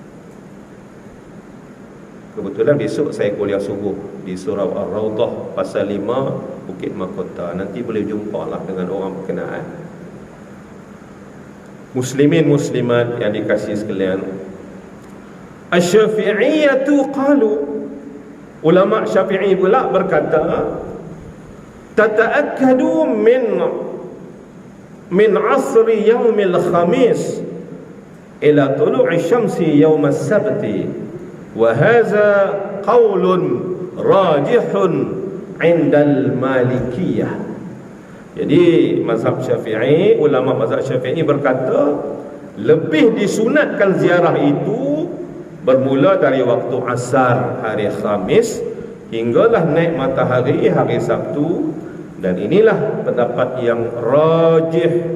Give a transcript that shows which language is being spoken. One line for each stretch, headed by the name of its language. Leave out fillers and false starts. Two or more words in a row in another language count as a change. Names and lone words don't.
Malay: Kebetulan besok saya kuliah subuh di Surau Ar-Rawdah pasal 5 Bukit Mahkota. Nanti boleh jumpa lah dengan orang berkenaan. Muslimin muslimat yang dikasihi sekalian,
Arabic: الشافعية قالوا,
Malay: ulama Syafi'i pula berkata,
Arabic: تتأكد من عصر يوم الخميس إلى طلوع شمس يوم السبت، وهذا قول راجح عند المالكية.
Malay: Jadi mazhab Syafi'i, ulama mazhab Syafi'i berkata lebih disunatkan ziarah itu bermula dari waktu asar hari Khamis hinggalah naik matahari hari Sabtu. Dan inilah pendapat yang rajih.